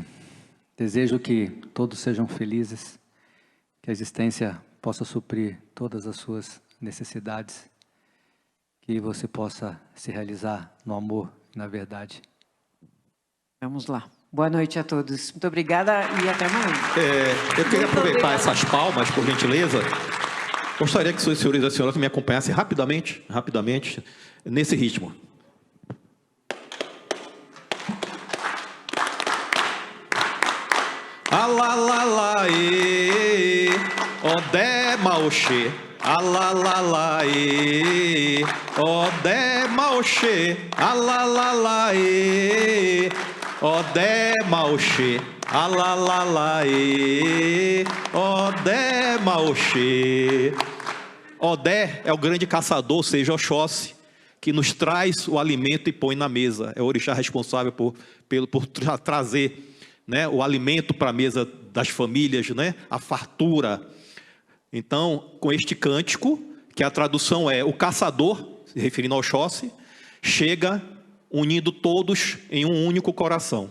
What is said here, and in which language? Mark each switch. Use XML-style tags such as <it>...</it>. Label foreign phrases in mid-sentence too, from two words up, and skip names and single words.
<pt>Desejo que todos sejam felizes, que a existência possa suprir todas as suas necessidades, que você possa se realizar no amor e na verdade. Vamos lá. Boa noite a todos. Muito obrigada e até amanhã. Eu queria aproveitar essas palmas, por gentileza. Gostaria que os senhores e as senhoras me acompanhassem rapidamente, nesse ritmo.</pt> <yo>Alalalaê, odé maoxê. Alalalaê, odé maoxê. Alalalaê, odé maoxê. Alalalaê, odé maoxê.</yo> <pt>Odé é o grande caçador, ou seja, Oxóssi, que nos traz o alimento e põe na mesa. É o orixá responsável por trazer, né, o alimento para a mesa das famílias, né? A fartura. Então, com este cântico, que a tradução é: o caçador, se referindo ao Oxóssi, chega unindo todos em um único coração.</pt>